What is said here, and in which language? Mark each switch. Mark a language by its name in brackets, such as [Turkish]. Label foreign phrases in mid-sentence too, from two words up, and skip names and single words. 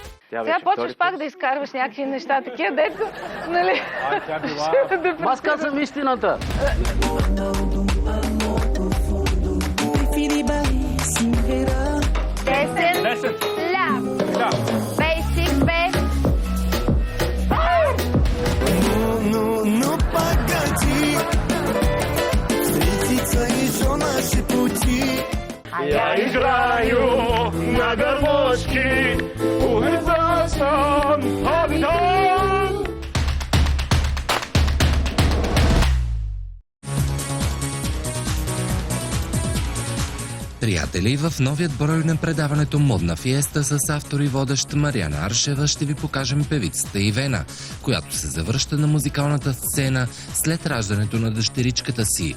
[Bulgarian] Сега почваш пак да изкарваш някакви неща, такива, дето, нали? Аз казвам истината. Десет ля. [English] Basic, basic. [Russian] Ну, погоди, встретиться еще наши пути. Я играю на гармошке, улица Сан-Антон. [Bulgarian] Приятели, в новият брой на предаването Модна фиеста с автор и водещ Мариана Аршева ще ви покажем певицата Ивена, която се завръща на музикалната сцена след раждането на дъщеричката си.